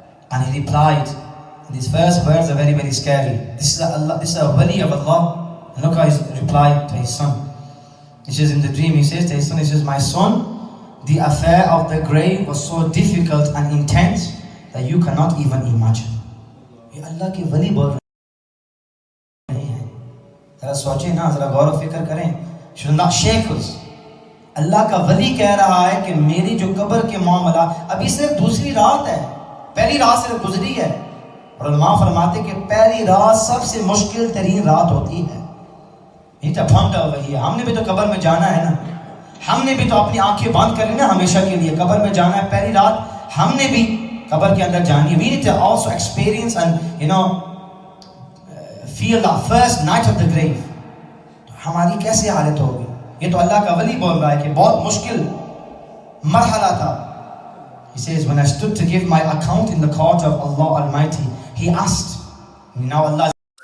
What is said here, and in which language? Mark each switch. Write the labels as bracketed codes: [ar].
[en] And he replied, and these first words are very, very scary. This is a wali of Allah. And look how he replied to his son. He says in the dream, he says to his son, he says, "My son, the affair of the grave was so difficult and intense that you cannot even imagine." [hi] ये अल्लाह के वली बोल रहे हैं। जरा सोचें ना, जरा गौर फिक्र करें। [en] Should not shake us. [hi] अल्लाह का वली कह रहा है कि मेरी जो कब्र के मामला, अभी सिर्फ दूसरी रात है, पहली रात सिर्फ गुजरी है। और उलमा फरमाते कि पहली रात सबसे मुश्किल तरीन रात होती है। हमने भी तो कब्र में जाना है ना, हमने भी तो अपनी आंखें बंद कर ली ना हमेशा के लिए, कब्र में जाना है, पहली रात हमने भी कब्र के अंदर जानी है। [en] We need to also experience and feel the first night of the grave. [hi] तो हमारी कैसे हालत होगी? ये तो अल्लाह का वली बोल रहा है कि बहुत मुश्किल मरहला था। [en] He says, "When I stood to give my account in the court of Allah Almighty, He asked." Now Allah